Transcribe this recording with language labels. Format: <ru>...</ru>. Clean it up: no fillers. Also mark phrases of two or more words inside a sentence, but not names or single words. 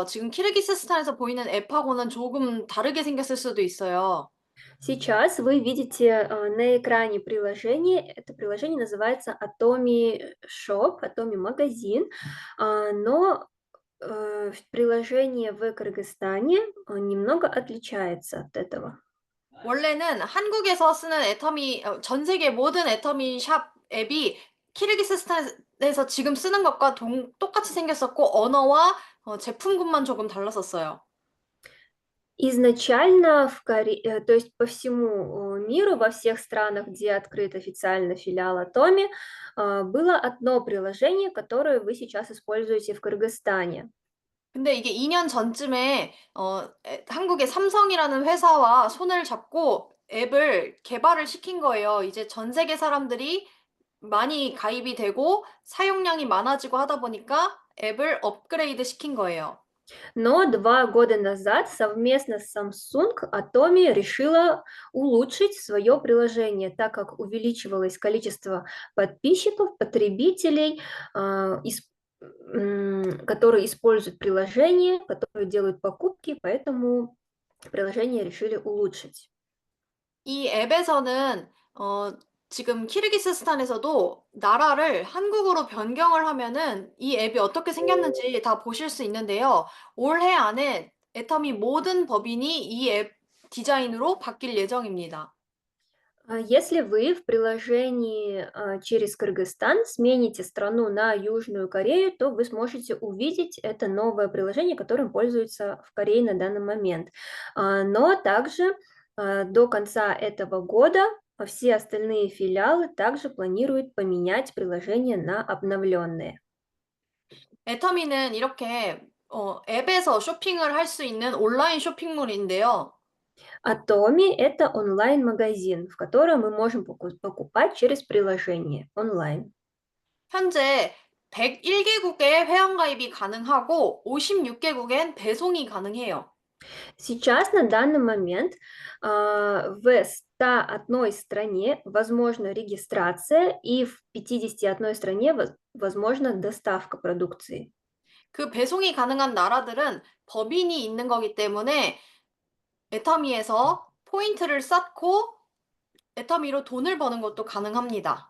<ko>지금 키르기스스탄에서 보이는 앱하고는 조금 다르게 생겼을 수도 있어요.</ko> <ru>Сейчас вы видите на экране приложение. Это приложение называется Atomi Shop, Atomi магазин, но приложение в Кыргызстане немного отличается от этого.</ru> <ko>원래는 한국에서 쓰는 애터미 전 세계 모든 애터미 샵 앱이 키르기스스탄에서 지금 쓰는 것과 동 똑같이 생겼었고 언어와 제품군만 조금 달랐었어요.</ko> <ru>Изначально то есть по всему миру, во всех странах, где открыт официально филиал Atomi, было одно приложение, которое вы сейчас используете в Кыргызстане.</ru> <ko>근데 이게 2년 전쯤에 한국의 삼성이라는 회사와 손을 잡고 앱을 개발을 시킨 거예요. 이제 전 세계 사람들이 많이 가입이 되고 사용량이 많아지고 하다 보니까 앱을 업그레이드 시킨 거예요.</ko> <ru>Но 2 года назад совместно с Samsung Atomi решила улучшить свое приложение, так как увеличивалось количество подписчиков, потребителей, которые используют приложение, которые делают покупки, поэтому приложение решили улучшить.</ru> <ko>이 앱에서는 지금 키르기스스탄에서도 나라를 한국으로 변경을 하면은 이 앱이 어떻게 생겼는지 다 보실 수 있는데요. 올해 안에 애터미 모든 법인이 이 앱 디자인으로 바뀔 예정입니다.</ko> <ru>Если вы в приложении через Кыргызстан смените страну на Южную Корею, то вы сможете увидеть это новое приложение, которым пользуются в Корее на данный момент. Но также до конца этого года все остальные филиалы также планируют поменять приложение на обновленные.</ru> <ko>애터미는 이렇게 앱에서 쇼핑을 할 수 있는 온라인 쇼핑몰인데요.</ko> <ru>Atomi– это онлайн-магазин, в котором мы можем покупать через приложение онлайн.</ru> <ko>현재 101개국에 회원가입이 가능하고 56개국엔 배송이 가능해요.</ko> <ru>Сейчас, на данный момент, в 101 стране возможна регистрация, и в 51 стране возможна доставка продукции.</ru> <ko>그 배송이 가능한 на라들은 법인이 있는 거기 때문에 애터미에서 포인트를 쌓고 애터미로 돈을 버는 것도 가능합니다.</ko>